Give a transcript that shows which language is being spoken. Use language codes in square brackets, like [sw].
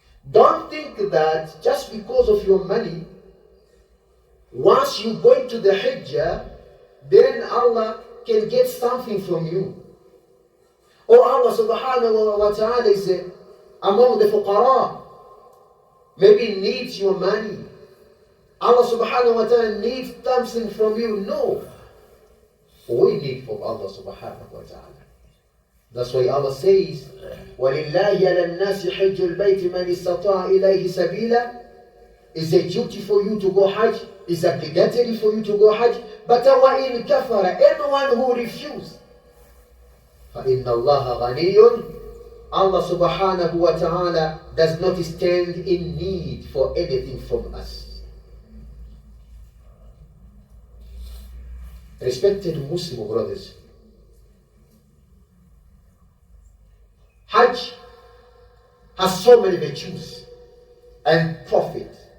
[en] Don't think that just because of your money, once you go into the Hijjah, then Allah can get something from you. Or Allah subhanahu wa ta'ala is among the fuqara, maybe needs your money. Allah subhanahu wa ta'ala needs something from you. No. We need from Allah subhanahu wa ta'ala. That's why Allah says, [ar] وَلِلَّهِ عَلَى النَّاسِ حِجُّ الْبَيْتِ مَنِ اسْتَطَاعَ إِلَيْهِ سَبِيلًا. [en] It's a duty for you to go Hajj. It's obligatory for you to go Hajj. But [ar] وَإِنْ كَفَرَ, [en] anyone who refuses, [ar] فَإِنَّ اللَّهَ غَنِيٌّ. [en] Allah subhanahu wa ta'ala does not stand in need for anything from us. Respected Muslim brothers, Hajj has so many virtues and profit.